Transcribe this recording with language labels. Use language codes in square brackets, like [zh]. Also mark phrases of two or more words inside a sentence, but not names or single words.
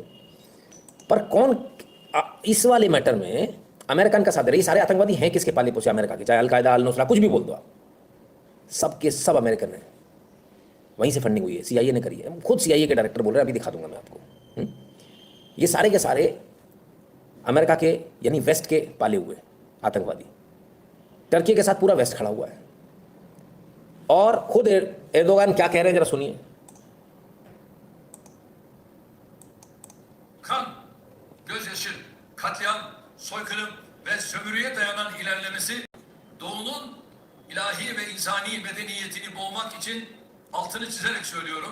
[hi] पर कौन इस वाले मैटर में अमेरिकन का साथ दे रहे, ये सारे आतंकवादी हैं किसके पाले पोसे, अमेरिका के, चाहे अलकायदा, अल नुसरा, कुछ भी बोल दो आप, सब के सब अमेरिकन हैं, वहीं से फंडिंग हुई है, CIA ने करी है, खुद CIA के डायरेक्टर बोल रहे हैं, अभी दिखा दूंगा मैं आपको। ये सारे के सारे अमेरिका के यानी वेस्ट के पाले हुए आतंकवादी, टर्की के साथ पूरा वेस्ट खड़ा हुआ है। और खुद एर्दोगान क्या कह रहे हैं जरा सुनिए। [tr] Kan, gözyaşı, katliam, soykırım ve sömürüye dayanan ilerlemesi Doğu'nun ilahi ve insani medeniyetini boğmak için altını çizerek söylüyorum.